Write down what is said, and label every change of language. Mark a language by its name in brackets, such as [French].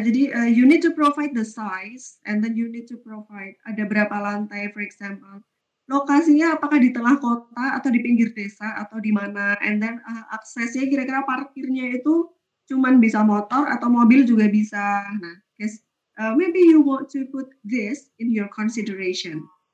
[English] Jadi you need to provide the size and then you need to provide [Indonesian] ada berapa lantai [English] for example. [Indonesian] Lokasinya apakah di tengah kota atau di pinggir desa atau di mana, [English] and then [Indonesian] aksesnya kira-kira parkirnya itu cuman bisa motor atau mobil juga bisa. [English] Nah, guys, maybe you want to put this in your consideration.